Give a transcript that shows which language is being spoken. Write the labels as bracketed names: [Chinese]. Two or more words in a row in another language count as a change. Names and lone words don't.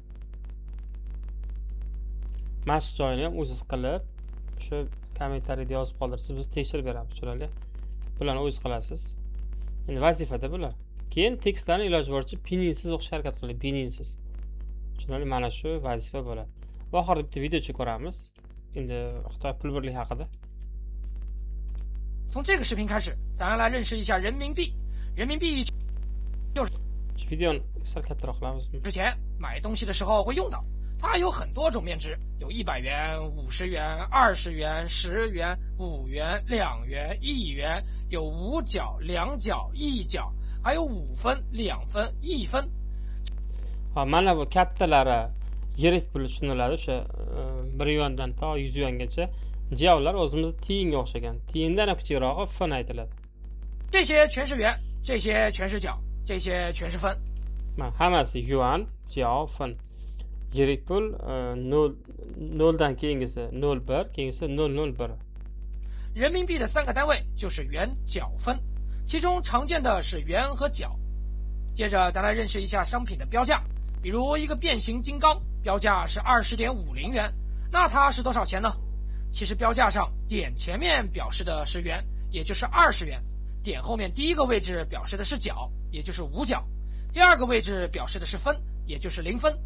[Uzbek] Mashq joyini ham o'zingiz qilib, shu kommentariyada yozib qoldirsangiz biz tekshirib beramiz, tushunarli? Bularni o'zingiz qilasiz. Endi vazifada bular. Keyin tekstlarni iloji boricha pininsiz o'qishga harakat qiling, pininsiz. Tushunarli? Mana shu vazifa bo'ladi. Va oxirida bitta videocha ko'ramiz. Endi Xitoy pul birligi haqida. [Chinese] 从这个视频开始，咱来认识一下人民币。人民币 [Uzbek] Shu videoni sal kattaroq qilamiz. [Chinese] 之前买东西的时候会用到，它有很多种面值，有100元、50元、20元、10元、5元、2元、1元，有5角、2角、1角，还有5分、2分、1分。 [Uzbek] Ha, mana bu kattalari yirik pul tushuniladi. O'sha 1 yuandan to 100 yuangacha. Jiyovlar o'zimiz tiyinga o'xshagan. Tiyindan ham kichikrog'i fin aytiladi. [Chinese] 这些全是元，这些全是角，这些全是分。 [Uzbek] Mana hammasi yuan, jiyov, fin. Yirik pul 0 dan keyingisi 01, keyingisi 001. [Chinese] 人民币的3个单位就是元、角、分，其中常见的是元和角。接着，咱来认识一下商品的标价。比如一个变形金刚，标价是20.50元，那它是多少钱呢？其实标价上点前面表示的是元，也就是20元；点后面第一个位置表示的是角，也就是5角；第二个位置表示的是分，也就是0分。